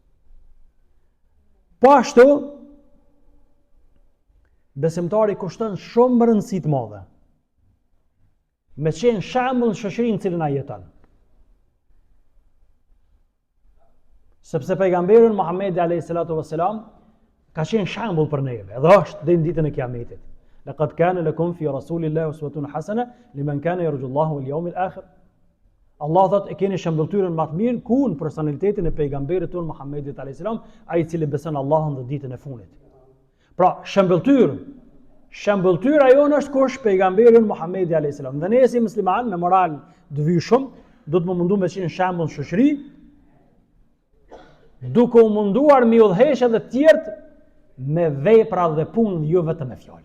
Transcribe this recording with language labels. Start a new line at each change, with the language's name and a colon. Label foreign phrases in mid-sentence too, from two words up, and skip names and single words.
Albanian: Po ashtu, besimtari kushton shumë rëndësi të madhe me qenë shembull në shoqërinë në cilën ai jeton. Sepse pejgamberi Muhamedi
Arabic: عليه الصلاة والسلام
Albanian: ka qenë shembull për neve, edhe është deri në ditën e Kiametit.
Arabic: لقد كان لكم في رسول الله أسوة حسنة لمن كان يرجو الله واليوم الآخر.
Albanian: Allah thot e keni shëmbëltyrën më të mirë ku në personalitetin e pejgamberit tonë Muhammedit
Arabic: عليه السلام,
Albanian: ai i cili beson Allahun dhe ditën e fundit. Pra, shëmbëltyra jonë është kush pejgamberin Muhammedi
Arabic: عليه السلام.
Albanian: Dhe ne si musliman me moral dëvyshëm, do të më mundu me qenë shembull në shoqëri, duke u munduar me udhëheqje edhe të tjerët me vepra dhe punë, jo vetëm me fjalë.